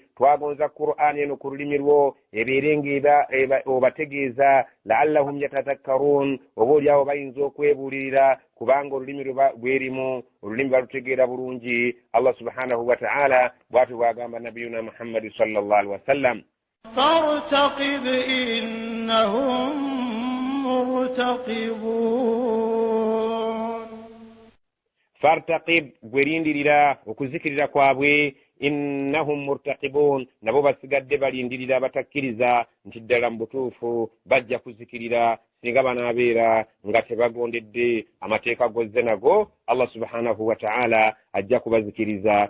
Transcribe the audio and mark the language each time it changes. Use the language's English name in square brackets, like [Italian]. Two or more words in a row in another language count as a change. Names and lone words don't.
[Ganda] Twagonza Qur'ani eno ku lulimi lwo ebeerenga obategeeza [Arabic] لعلهم يتذكرون, [Ganda] oba oliawo bayinza okwebuulirira kubanga olulimi lwerimu olulimi balutegeera bulungi. [Arabic] الله سبحانه وتعالى [Ganda] bw'atyo bw'agamba [Arabic] نبينا محمد صلى الله عليه وسلم فارتقب إنهم مرتقبون. [Ganda] فارتقب gwelindirira okuzikirira kwabwe, [Arabic] إنهم مرتقبون, [Ganda] nabo basigadde balindirira batakkiriza nti ddala mu butuufu bajja kuzikirira singa banaabeera nga tebagondedde amateeka gozze nago. [Arabic] الله سبحانه وتعالى [Ganda] ajja kubazikiriza.